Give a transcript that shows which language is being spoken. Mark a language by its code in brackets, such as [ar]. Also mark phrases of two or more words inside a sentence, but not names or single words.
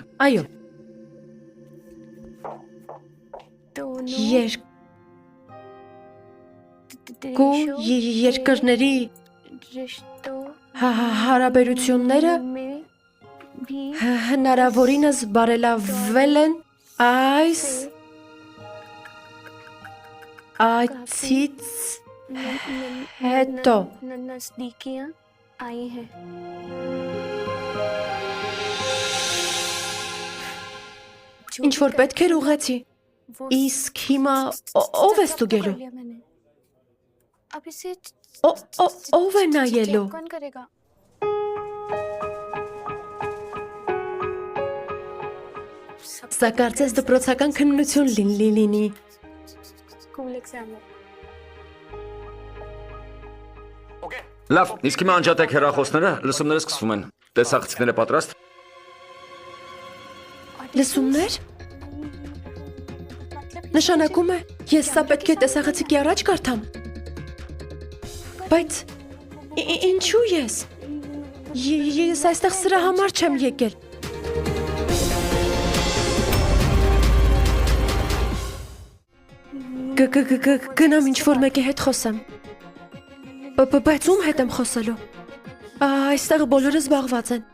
[hy] Այո։ Երկու երկրների հարաբերությունները հնարավորինս բարելավել են այս այցից հետո։ [hi] नजदीकियां आई हैं। [hy] Ինչ որ պետք էր ուղղեցի։ Իսկ հիմա ով է ստուգելու։ [hi] अब इसे [hy] Ով է նայելու։ [hi] कौन करेगा? [hy] Սա կարծես դպրոցական քննություն լինի։ [en] school exam [hi] है। [hy] Լավ, իսկ հիմա անջատեք հեռախոսները, լսումները սկսվում են։ Տեսախցիկները պատրաստ։ Լսումներ։ Նշանակում է, ես սա պետք է տեսախցիկի առաջ կարդամ։ Բայց ինչու ես։ Ես այստեղ սրա համար չեմ եկել։ Գնամ ինչ-որ մեկի հետ խոսեմ։ Բայց ում հետ եմ խոսելու։ Այստեղ բոլորը զբաղված են։